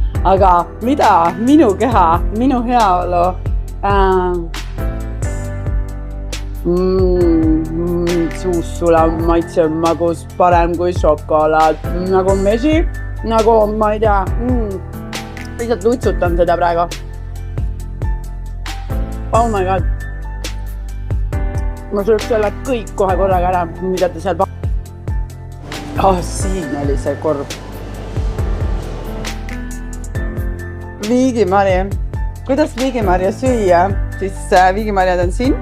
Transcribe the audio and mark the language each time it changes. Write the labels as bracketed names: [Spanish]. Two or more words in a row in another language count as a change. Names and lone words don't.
[Estonian] Aga mida? Minu keha, minu heaolu. Suus sulav maitse magus parem kui šokolaad. Nagu mesi, nagu ma ei tea. Lihtsalt lutsutan seda praegu. [English] Oh my god. [Estonian] Ma sööks selle kõik kohe korraga ära, mida te seal Siin oli see korv. Viigimarja. Kuidas viigimarja süüa? Siis viigimarjad on siin.